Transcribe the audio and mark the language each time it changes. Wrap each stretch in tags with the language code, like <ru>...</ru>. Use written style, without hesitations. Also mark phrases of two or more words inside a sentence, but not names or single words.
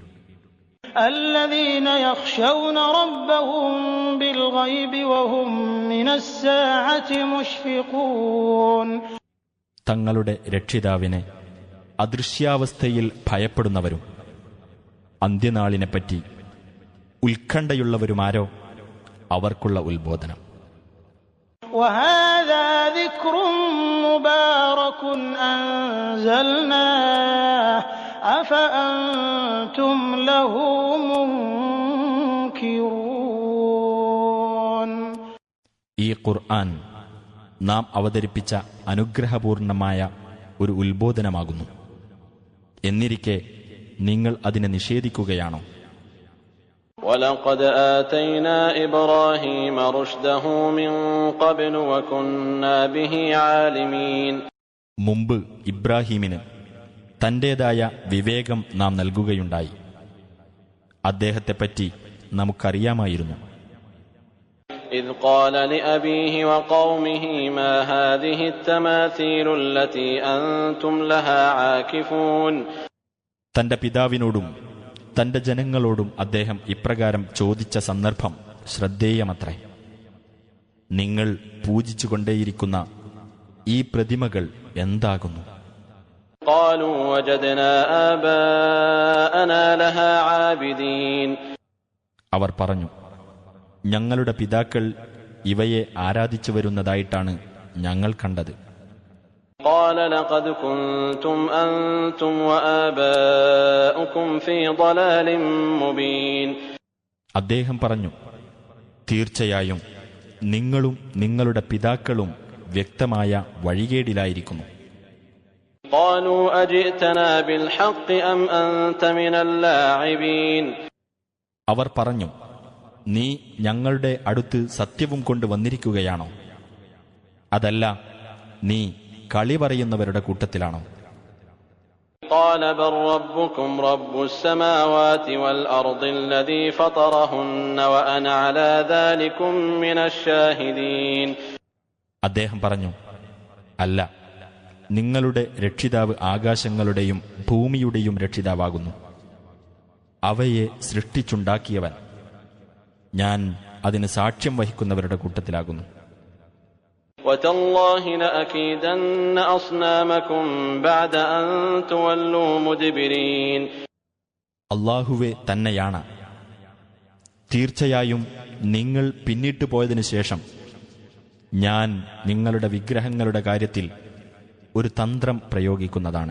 <ar>الذين يخشون ربهم بالغيب وهم من الساعة مشفقون.</ar> <ml>തങ്ങളുടെ രക്ഷിതാവിനെ അദൃശ്യാവസ്ഥയിൽ ഭയപ്പെടുന്നവരും അന്ത്യനാളിനെപ്പറ്റി ഉത്കണ്ഠയുള്ളവരുമാരോ അവർക്കുള്ള ഉത്ബോധനം.</ml> <ar>وهذا ذكر مبارك أنزلناه أفأنتم له منكرون.</ar> <ml>ഈ ഖുർആൻ നാം അവതരിപ്പിച്ച അനുഗ്രഹപൂർണമായ ഒരു ഉത്ബോധനമാകുന്നു. എന്നിരിക്കെ നിങ്ങൾ അതിനെ നിഷേധിക്കുകയാണോ?</ml> <ar>وَلَقَدْ آتَيْنَا إِبْرَاهِيمَ رُشْدَهُ مِنْ قَبْلُ وَكُنَّا بِهِ عَالِمِينَ.</ar> <ml>മുമ്പ് ഇബ്രാഹീമിന് തന്റേതായ വിവേകം നാം നൽകുകയുണ്ടായി. അദ്ദേഹത്തെപ്പറ്റി നമുക്കറിയാമായിരുന്നു.</ml> <ar>إِذْ قَالَ لِأَبِيهِ وَقَوْمِهِ مَا هَذِهِ التَّمَاثِيلُ الَّتِي أَنْتُمْ لَهَا عَاكِفُونَ.</ar> <ml>തന്റെ പിതാവിനോടും തന്റെ ജനങ്ങളോടും അദ്ദേഹം ഇപ്രകാരം ചോദിച്ച സന്ദർഭം ശ്രദ്ധേയമത്രേ. നിങ്ങൾ പൂജിച്ചുകൊണ്ടേയിരിക്കുന്ന ഈ പ്രതിമകൾ എന്താകുന്നു?</ml> <ar>قَالُوا وَجَدْنَا آبَاءَنَا لَهَا عَابِدِينَ.</ar> <ml>അവർ പറഞ്ഞു, ഞങ്ങളുടെ പിതാക്കൾ ഇവയെ ആരാധിച്ചു വരുന്നതായിട്ടാണ് ഞങ്ങൾ കണ്ടത്.</ml> <ar>قَالَ لَقَدْ كُنْتُمْ أَنْتُمْ وَآبَاؤُكُمْ فِي ضَلَالٍ مُبِينٍ.</ar> <ml>അദ്ദേഹം പറഞ്ഞു, തീർച്ചയായും നിങ്ങളും നിങ്ങളുടെ പിതാക്കളും വ്യക്തമായ വഴികേടിലായിരിക്കുന്നു.</ml> <ar>قَالُوا أَجِئْتَنَا بِالْحَقِّ أَمْ أَنْتَ مِنَ اللاعبين.</ar> <ml>അവർ പറഞ്ഞു, നീ ഞങ്ങളുടെ അടുത്ത് സത്യവും കൊണ്ട് വന്നിരിക്കുകയാണോ? അതല്ല, നീ കളി പറയുന്നവരുടെ കൂട്ടത്തിലാണോ?</ml> <ar>قَالَ بَلْ رَبُّكُمْ رَبُّ السَّمَاوَاتِ وَالْأَرْضِ الَّذِي فَطَرَهُنَّ وَأَنَا عَلَى ذَلِكُمْ مِنَ الشَّاهِدِينَ.</ar> <ml>അദ്ദേഹം പറഞ്ഞു, അല്ല, നിങ്ങളുടെ രക്ഷിതാവ് ആകാശങ്ങളുടെയും ഭൂമിയുടെയും രക്ഷിതാവാകുന്നു. അവയെ സൃഷ്ടിച്ചുണ്ടാക്കിയവൻ. ഞാൻ അതിന് സാക്ഷ്യം വഹിക്കുന്നവരുടെ കൂട്ടത്തിലാകുന്നു.</ml> <ar>وَتَاللَّهِ لَأَكِيدَنَّ أَصْنَامَكُمْ بَعْدَ أَن تُوَلُّوا مُدْبِرِينَ.</ar> <ml>അല്ലാഹുവേ തന്നെയാണ്. തീർച്ചയായും നിങ്ങൾ പിന്നിട്ടു പോയതിനു ശേഷം ഞാൻ നിങ്ങളുടെ വിഗ്രഹങ്ങളുടെ കാര്യത്തിൽ ഒരു തന്ത്രം പ്രയോഗിക്കുന്നതാണ്.</ml>